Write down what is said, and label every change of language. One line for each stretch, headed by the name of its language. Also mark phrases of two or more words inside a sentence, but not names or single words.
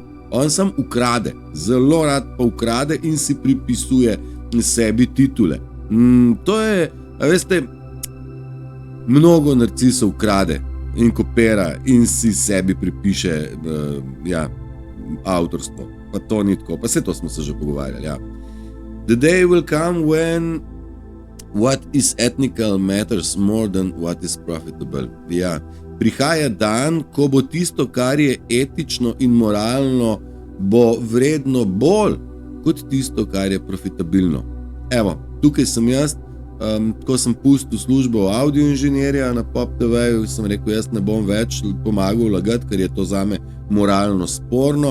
Slovenian: On sam ukrade, zelo rad pa ukrade in si pripisuje sebi titule. To je, veste, mnogo narcisov ukrade in kopira in si sebi pripiše avtorstvo. Pa to ni tako, pa vse to smo se že pogovarjali. Ja.
English: The day will come when what is ethical matters more than what is profitable.
Slovenian: Ja. Prihaja dan, ko bo tisto, kar je etično in moralno, bo vredno bolj kot tisto, kar je profitabilno. Evo, tukaj sem jaz, ko sem pustil službo audioinženirja na Pop TV-ju, sem rekel, jaz ne bom več pomagal lagati, ker je to zame moralno sporno.